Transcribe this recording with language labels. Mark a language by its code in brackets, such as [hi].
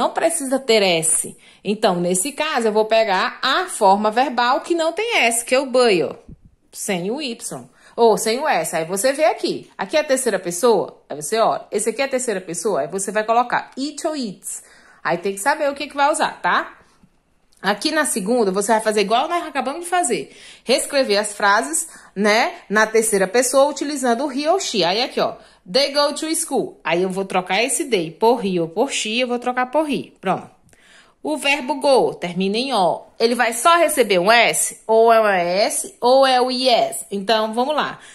[pt] Não precisa ter S. Então, nesse caso, eu vou pegar a forma verbal que não tem S, que é o buy, ó. Sem o Y. Ou sem o S. Aí você vê aqui. Aqui é a terceira pessoa. Aí você olha. Esse aqui é a terceira pessoa. Aí você vai colocar it ou its. Aí tem que saber o que vai usar, tá? Aqui na segunda, você vai fazer igual nós acabamos de fazer. Reescrever as frases, né? Na terceira pessoa, utilizando o he ou she. Aí aqui, ó. [en] They go to school. [pt] Aí eu vou trocar esse they por he ou por she. Eu vou trocar por he. Pronto. O verbo go termina em O. Ele vai só receber um S? Ou é o S ou é o IS? Então, vamos lá.